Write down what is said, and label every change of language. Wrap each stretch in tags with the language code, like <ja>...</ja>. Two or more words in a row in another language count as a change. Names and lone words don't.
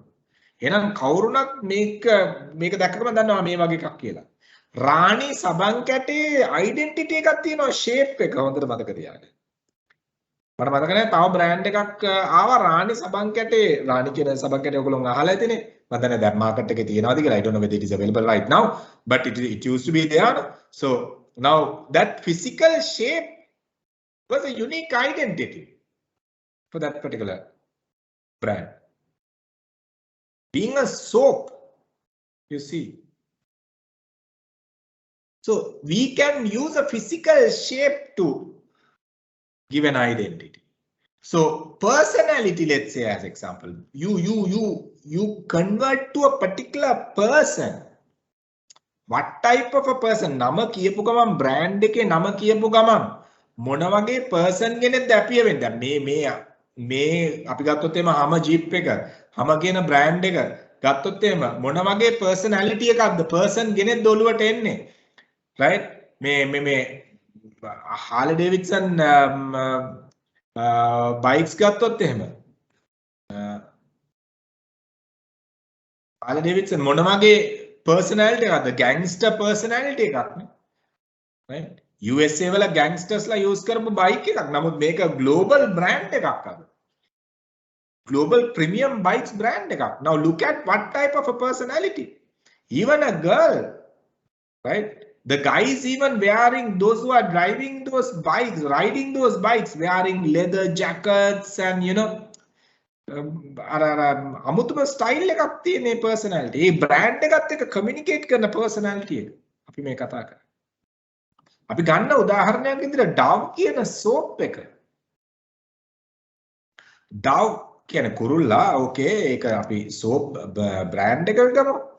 <si>එහෙනම් කවුරුණත් මේක දැක්කම දන්නවා මේ වගේ එකක් කියලා. රාණි සබන් කැටේ identity එකක් තියෙනවා shape එක හොඳට මතක තියාගන්න. මට මතක නැහැ තව brand එකක් ආවා රාණි සබන් කැටේ රාණි කියන සබන් කැටේ ඔයගොල්ලෝ අහලා ඇතිනේ. මම දන්නේ දැන් market එකේ තියෙනවද කියලා.</si> <en>I don't know whether it is available right now but it used to be there. So now that physical shape was a unique identity for that particular brand. Being a soap, you see. So we can use a physical shape to give an identity. So personality, let's say as example, you convert to a particular person. What type of a person?</en> <si>නම කියපු ගමන් brand එකේ නම කියපු ගමන් මොන වගේ person කෙනෙක්ද අපිය වෙන්නේ? මේ අපි ගත්තොත් එම Hummer Jeep එක Hummer කියන brand එක ගත්තොත් එහෙම මොන වගේ personality එකක්ද person කෙනෙක් දොළුවට එන්නේ right මේ Harley Davidson bikes ගත්තොත් එහෙම Harley Davidson මොන වගේ personality එකක්ද</si> <en>gangster personality</en> <si>එකක් නේ right USA වල gangstersලා use කරපු</si> <en>bike</en> <si>එකක් නමුත් මේක</si> <en>global brand</en> <si>එකක් අද</si> <en>global premium bikes brand එකක් now look at what type of a personality even a girl right the guys even wearing those who are driving those bikes riding those bikes wearing leather jackets and you know</en> <si>අමුතුම ස්ටයිල් එකක් තියෙන මේ</si> <en>personality.</en> <si>මේ brand එකත් එක්ක communicate කරන personality එක. අපි මේ කතා කරන්නේ. අපි ගන්න උදාහරණයක් විදිහට Dove කියන soap එක. Dove කියන කුරුල්ලා okay ඒක අපි soap brand එකකට ගමු.</si>